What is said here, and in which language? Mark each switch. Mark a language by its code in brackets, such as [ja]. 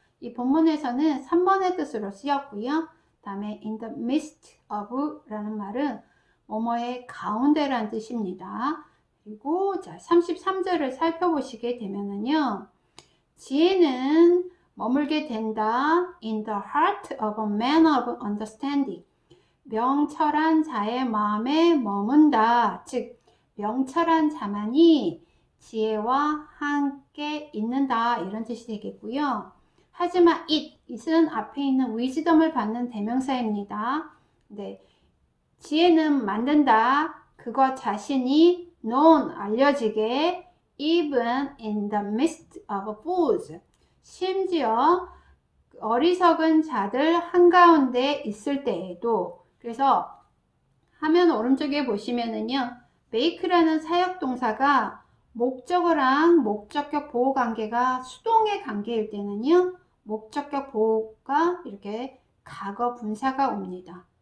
[ko] 이 본문에서는 3번의 뜻으로 쓰였고요. 그 다음에 in the midst of 라는 말은 뭐뭐의 가운데라는 뜻입니다. 그리고 자, 33절을 살펴보시게 되면은요, 지혜는 머물게 된다. [en] In the heart of a man of understanding. [ko] 명철한 자의 마음에 머문다. 즉 명철한 자만이 지혜와 함께 있는다. 이런 뜻이 되겠고요. 하지만 it은 앞에 있는 wisdom을 받는 대명사입니다. 네, 지혜는 만든다. 그것 자신이 [en] known, [ko] 알려지게 [en] even in the midst of fools. [ko] 심지어 어리석은 자들 한가운데 있을 때에도. 그래서 화면 오른쪽에 보시면은요, make라는 사역동사가 목적어랑 목적격 보호 관계가 수동의 관계일 때는요, 목적격 보호가 이렇게 과거 분사가 옵니다.